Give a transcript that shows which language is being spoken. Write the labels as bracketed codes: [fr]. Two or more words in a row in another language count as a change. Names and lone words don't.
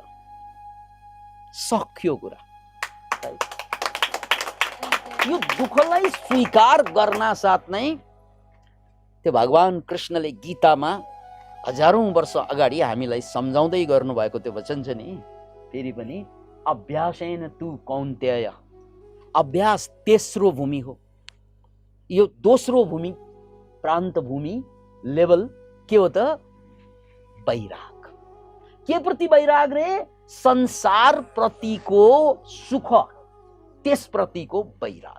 [ne] सक्यो कुरा। यो दुःखलाई स्वीकार गर्न साथ नै त्यो भगवान कृष्णले गीतामा हजारौं वर्ष अगाडि हामीलाई सम्झाउँदै गर्नुभएको त्यो वचन छ नि, फेरि पनि [sa] अभ्यासेन तु कौन्तेय। [ne] अभ्यास तेस्रो भूमि हो। यो दोस्रो भूमि, प्रान्त भूमि लेभल के हो त? वैराग। के प्रति वैराग रे? संसार प्रतिको सुख, त्यस प्रतिको वैराग।